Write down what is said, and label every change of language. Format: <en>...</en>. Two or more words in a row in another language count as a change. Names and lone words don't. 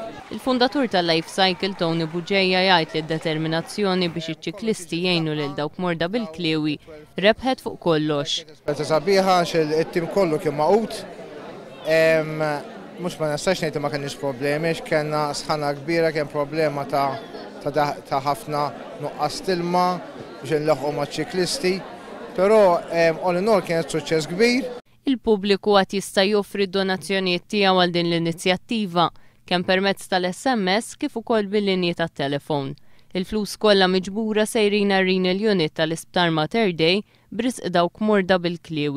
<mt>Il-fundatur tal-Life Cycle Tony Buġeja jgħid li d-determinazzjoni biex iċ-ċiklisti jgħinu lil dawk morda bil-kliewi rebħet fuq kollox. Sabiħa il-tim kollu kien maqut, mhux ma nistax ngħid ma kienx problemi, kellna sħana kbira, kien problema ta' ħafna nuqqas tilma biex nlaħqu maċ-ċiklisti, però</mt> <en>all in all</en> <mt>kienet suċċess kbir. Il-pubbliku għad jista' joffri d-donazzjonijiet tiegħu għal din l-inizjattiva kemm permezz tal-SMS kif ukoll bil-linji tat-telefon. Il-flus kollha miġbura sejrin għarrin il-unit tal-Isptar Mater Dei b'risq dawk morda bil-kliewi.</mt>